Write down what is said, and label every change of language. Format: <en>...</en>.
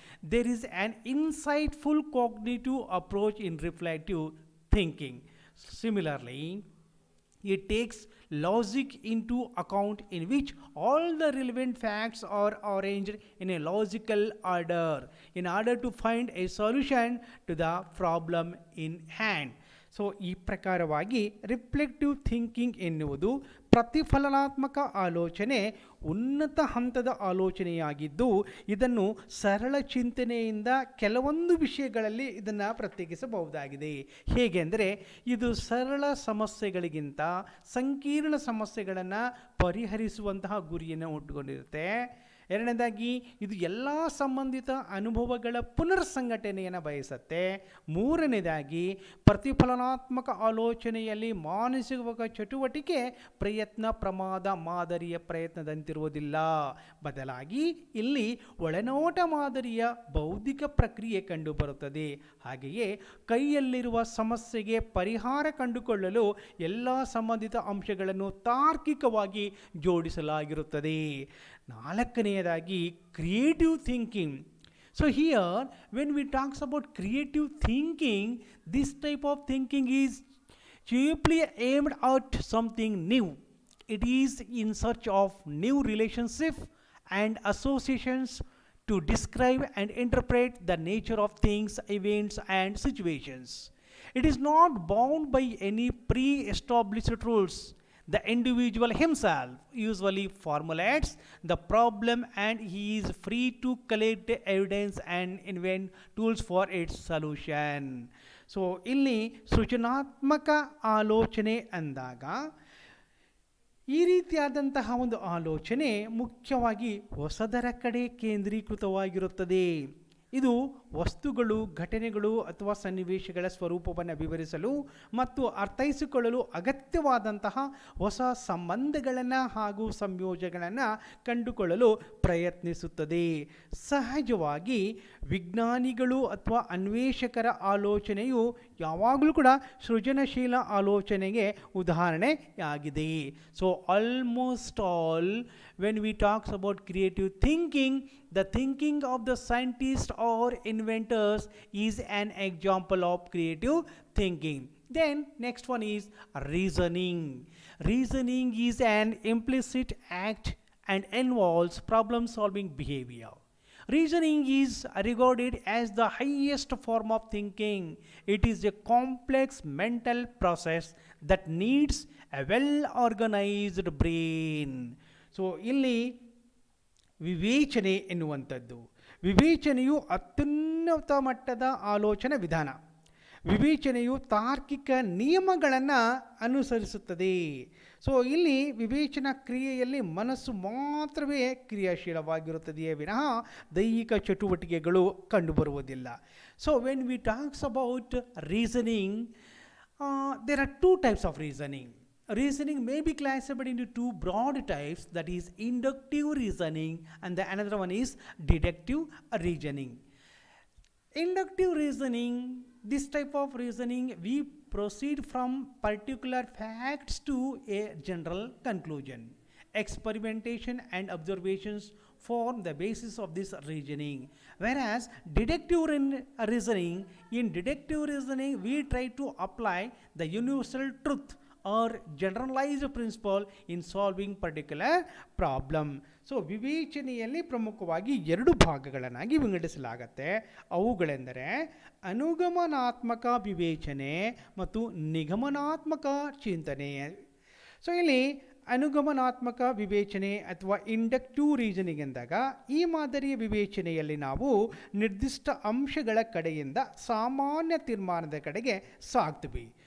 <en>There is an insightful cognitive approach in reflective thinking. Similarly, it takes logic into account, in which all the relevant facts are arranged in a logical order in order to find a solution to the problem in hand.</en> <kn>So ಈ ಪ್ರಕಾರವಾಗಿ reflective thinking ಎನ್ನುವುದು ಪ್ರತಿಫಲನಾತ್ಮಕ ಆಲೋಚನೆ ಉನ್ನತ ಹಂತದ ಆಲೋಚನೆಯಾಗಿದ್ದು, ಇದನ್ನು ಸರಳ ಚಿಂತನೆಯಿಂದ ಕೆಲವೊಂದು ವಿಷಯಗಳಲ್ಲಿ ಇದನ್ನು ಪ್ರತ್ಯೇಕಿಸಬಹುದಾಗಿದೆ. ಹೇಗೆ ಅಂದರೆ, ಇದು ಸರಳ ಸಮಸ್ಯೆಗಳಿಗಿಂತ ಸಂಕೀರ್ಣ ಸಮಸ್ಯೆಗಳನ್ನು ಪರಿಹರಿಸುವಂತಹ ಗುರಿಯನ್ನು ಉಟ್ಟುಕೊಂಡಿರುತ್ತೆ. ಎರಡನೇದಾಗಿ, ಇದು ಎಲ್ಲ ಸಂಬಂಧಿತ ಅನುಭವಗಳ ಪುನರ್ಸಂಘಟನೆಯನ್ನು ಬಯಸುತ್ತೆ. ಮೂರನೇದಾಗಿ, ಪ್ರತಿಫಲನಾತ್ಮಕ ಆಲೋಚನೆಯಲ್ಲಿ ಮಾನಸಿಕ ಚಟುವಟಿಕೆ ಪ್ರಯತ್ನ ಪ್ರಮಾದ ಮಾದರಿಯ ಪ್ರಯತ್ನದಂತಿರುವುದಿಲ್ಲ. ಬದಲಾಗಿ ಇಲ್ಲಿ ಒಳನೋಟ ಮಾದರಿಯ ಬೌದ್ಧಿಕ ಪ್ರಕ್ರಿಯೆ ಕಂಡುಬರುತ್ತದೆ. ಹಾಗೆಯೇ ಕೈಯಲ್ಲಿರುವ ಸಮಸ್ಯೆಗೆ ಪರಿಹಾರ ಕಂಡುಕೊಳ್ಳಲು ಎಲ್ಲ ಸಂಬಂಧಿತ ಅಂಶಗಳನ್ನು ತಾರ್ಕಿಕವಾಗಿ ಜೋಡಿಸಲಾಗಿರುತ್ತದೆ. ನಾಲ್ಕನೆಯದಾಗಿ, creative thinking.</kn> <en>So here, when we talk about creative thinking, this type of thinking is chiefly aimed at something new. It is in search of new relationships and associations to describe and interpret the nature of things, events, and situations. It is not bound by any pre-established rules. The individual himself usually formulates the problem, and he is free to collect evidence and invent tools for its solution.</en> <kn>So ಇಲ್ಲಿ ಸೃಜನಾತ್ಮಕ ಆಲೋಚನೆ ಅಂದಾಗ ಈ ರೀತಿಯಾದಂತಹ ಒಂದು ಆಲೋಚನೆ ಮುಖ್ಯವಾಗಿ ಹೊಸದರ ಕಡೆ ಕೇಂದ್ರೀಕೃತವಾಗಿರುತ್ತದೆ. ಇದು ವಸ್ತುಗಳು, ಘಟನೆಗಳು ಅಥವಾ ಸನ್ನಿವೇಶಗಳ ಸ್ವರೂಪವನ್ನು ವಿವರಿಸಲು ಮತ್ತು ಅರ್ಥೈಸಿಕೊಳ್ಳಲು ಅಗತ್ಯವಾದಂತಹ ಹೊಸ ಸಂಬಂಧಗಳನ್ನು ಹಾಗೂ ಸಂಯೋಜನೆಗಳನ್ನು ಕಂಡುಕೊಳ್ಳಲು ಪ್ರಯತ್ನಿಸುತ್ತದೆ. ಸಹಜವಾಗಿ ವಿಜ್ಞಾನಿಗಳು ಅಥವಾ ಅನ್ವೇಷಕರ ಆಲೋಚನೆಯು ಯಾವಾಗಲೂ ಕೂಡ ಸೃಜನಶೀಲ ಆಲೋಚನೆಗೆ ಉದಾಹರಣೆಯಾಗಿದೆ.</kn> <en>So almost all when we talk about creative thinking, the thinking of the scientists or inventors is an example of creative thinking. Then next one is reasoning. Reasoning is an implicit act and involves problem solving behavior. Reasoning is regarded as the highest form of thinking. It is a complex mental process that needs a well organized brain.</en> <kn>So ಇಲ್ಲಿ ವಿವೇಚನೆ ಎನ್ನುವಂಥದ್ದು, ವಿವೇಚನೆಯು ಅತ್ಯುನ್ನತ ಮಟ್ಟದ ಆಲೋಚನಾ ವಿಧಾನ. ವಿವೇಚನೆಯು ತಾರ್ಕಿಕ ನಿಯಮಗಳನ್ನು ಅನುಸರಿಸುತ್ತದೆ. ಸೊ ಇಲ್ಲಿ ವಿವೇಚನಾ ಕ್ರಿಯೆಯಲ್ಲಿ ಮನಸ್ಸು ಮಾತ್ರವೇ ಕ್ರಿಯಾಶೀಲವಾಗಿರುತ್ತದೆಯೇ ವಿನಃ ದೈಹಿಕ ಚಟುವಟಿಕೆಗಳು ಕಂಡುಬರುವುದಿಲ್ಲ.</kn> <en>So when we talks about reasoning, there are two types of reasoning. Reasoning may be classified into two broad types, that is inductive reasoning and the another one is deductive reasoning. Inductive reasoning, this type of reasoning, we proceed from particular facts to a general conclusion. Experimentation and observations form the basis of this reasoning. Whereas reasoning, in deductive reasoning, we try to apply the universal truth or generalized principle in solving particular problem.</en> <kn>So ವಿವೇಚನೆಯಲ್ಲಿ ಪ್ರಮುಖವಾಗಿ ಎರಡು ಭಾಗಗಳನ್ನಾಗಿ ವಿಂಗಡಿಸಲಾಗುತ್ತೆ. ಅವುಗಳೆಂದರೆ ಅನುಗಮನಾತ್ಮಕ ವಿವೇಚನೆ ಮತ್ತು ನಿಗಮನಾತ್ಮಕ ಚಿಂತನೆ. So ಇಲ್ಲಿ ಅನುಗಮನಾತ್ಮಕ ವಿವೇಚನೆ ಅಥವಾ inductive reasoning ಎಂದಾಗ ಈ ಮಾದರಿಯ ವಿವೇಚನೆಯಲ್ಲಿ ನಾವು ನಿರ್ದಿಷ್ಟ ಅಂಶಗಳ ಕಡೆಯಿಂದ ಸಾಮಾನ್ಯ ತೀರ್ಮಾನದ ಕಡೆಗೆ ಸಾಗ್ತೀವಿ.</kn>